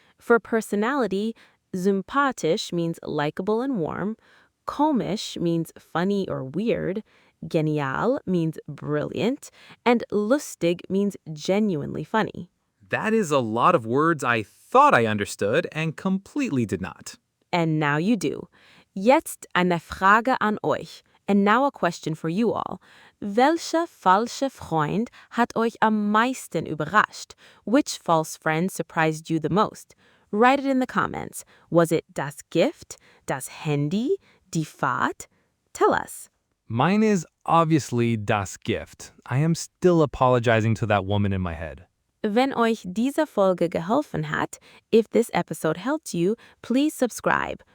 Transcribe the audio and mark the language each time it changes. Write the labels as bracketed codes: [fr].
[en] For personality, sympathisch means likable and warm, komisch means funny or weird, genial means brilliant, and lustig means genuinely funny. That is a lot of words I thought I understood and completely did not. And now you do. [de] Jetzt eine Frage an euch. [en] And now a question for you all. [de] Welcher falsche Freund hat euch am meisten überrascht? [en] Which false friend surprised you the most? Write it in the comments. Was it das Gift, das Handy, die Fahrt? Tell us. Mine is obviously das Gift. I am still apologizing to that woman in my head. [de] Wenn euch diese Folge geholfen hat, [en] if this episode helped you, please subscribe.